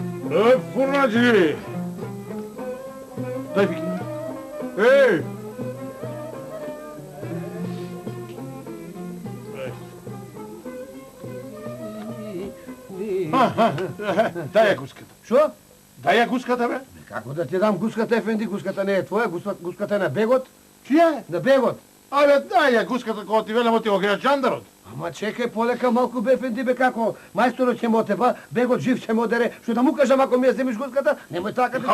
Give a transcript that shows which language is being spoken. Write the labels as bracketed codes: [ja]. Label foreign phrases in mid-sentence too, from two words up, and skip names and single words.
[mk] Furnacı! Дай Вики. Ей! Дай я гуската. Що? Дай я гуската, бе. Како да ти дам гуската, ефенди? Гуската не е твоја, гуската е на бегот. Чија е? На бегот. Абе, дай ја гуската, кога ти велам, ти го гледаш жандарот. Ама чекај полека малку бе, ефенди, бе, како? Мајсторот ќе мо теба, бегот жив ќе мо дере. Што да му кажам ако ми ја земиш гуската? Немој така да